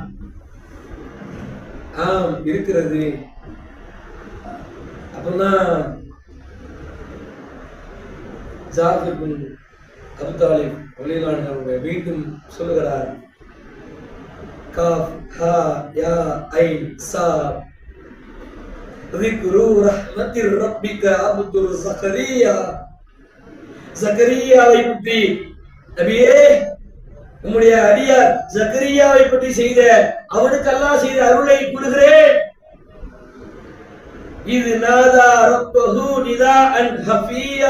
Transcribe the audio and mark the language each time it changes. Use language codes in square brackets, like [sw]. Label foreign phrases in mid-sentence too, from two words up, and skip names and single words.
[ta] ஆம், இருக்கிறது. அப்பதான் ஜாஃபர் பின் அபூ தாலிப் [ar] رضي الله عنه [ta] மீண்டும் சொல்லுகிறார், [ar] كاف ها يا عين صاد ذكر رحمة ربك عبد زكريا. [ta] ஜக்கரியாவை பற்றி நபியே, உம்முடைய அடியார் ஜக்கரியாவை பற்றி செய்த அவனுக்கு அல்லாஹ் செய்த அருளை கூறுகிறேன். [ar] إذ نادى ربه نداء خفيا.